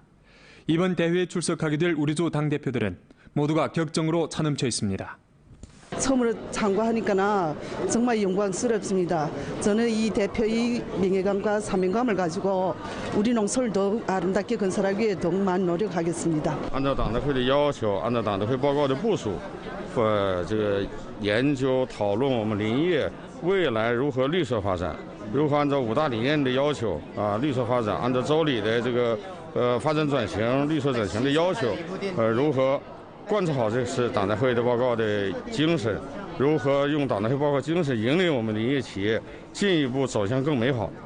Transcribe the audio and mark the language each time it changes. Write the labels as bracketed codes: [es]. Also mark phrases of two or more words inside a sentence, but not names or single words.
[ko] 이번 대회에 출석하게 될 우리주 당대표들은 모두가 격정으로 차넘쳐 있습니다. 처음으로 참가하니까 정말 영광스럽습니다. 저는 이 대표의 명예감과 사명감을 가지고 우리 농촌을 더욱 아름답게 건설하기 위해 더욱 많이 노력하겠습니다. [zh] 按照党代会的要求，按照党代会报告的部署，这个研究讨论我们林业未来如何绿色发展，如何按照5大理念的要求绿色发展，按照周里的这个发展转型、绿色转型的要求，如何 贯彻好这是党代会的报告的精神，如何用党代会报告精神引领我们林业企业进一步走向更美好